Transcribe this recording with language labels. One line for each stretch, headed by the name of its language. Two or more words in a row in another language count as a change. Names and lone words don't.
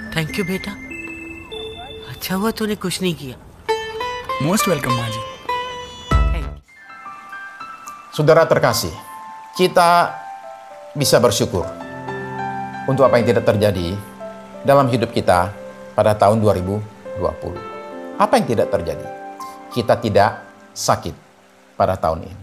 English: thank you बेटा।
Hindi: अच्छा हुआ तूने कुछ नहीं किया।
English: most welcome
Hindi: माँ जी।
Indonesian: Saudara terkasih, kita bisa bersyukur untuk apa yang tidak terjadi dalam hidup kita pada tahun 2020. Apa yang tidak terjadi? Kita tidak sakit pada tahun ini.